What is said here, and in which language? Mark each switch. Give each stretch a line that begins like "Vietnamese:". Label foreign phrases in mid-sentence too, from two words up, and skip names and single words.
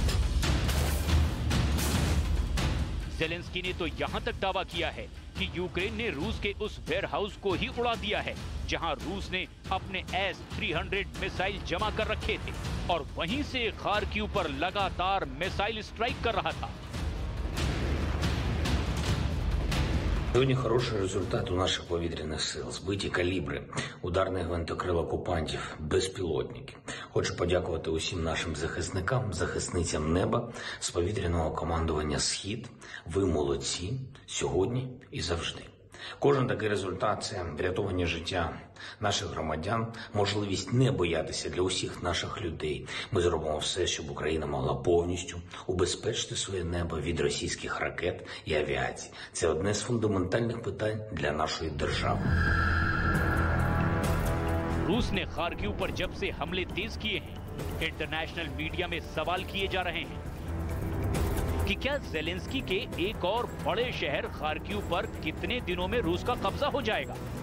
Hindi: ज़ेलेंस्की ने तो यहां तक दावा किया है कि यूक्रेन ने रूस के उस वेयरहाउस को ही उड़ा दिया है जहां रूस ने अपने S-300 मिसाइल जमा कर रखे थे और वहीं से खार्किव पर लगातार
English: missile strike
Hindi: कर रहा था।
Ukrainian: Сьогодні хороший результат у наших повітряних сил. Збиті калібри, ударних гвинтокрил окупантів, безпілотники. Хочу подякувати усім нашим захисникам, захисницям неба з повітряного командування «Схід». Ви молодці сьогодні і завжди. Кожен такий результат – це врятовані життя наших громадян, можливість не боятися для усіх наших людей. Ми зробимо все, щоб Україна могла повністю убезпечити своє небо від російських ракет і авіації. Це одне з фундаментальних питань для нашої держави.
Hindi: रूस ने खार्किव पर जब से हमले तेज किए हैं,
English: international media
Hindi: में सवाल किए जा रहे हैं कि क्या ज़ेलेंस्की के एक और बड़े शहर खार्किव पर कितने दिनों में रूस का कब्जा हो जाएगा।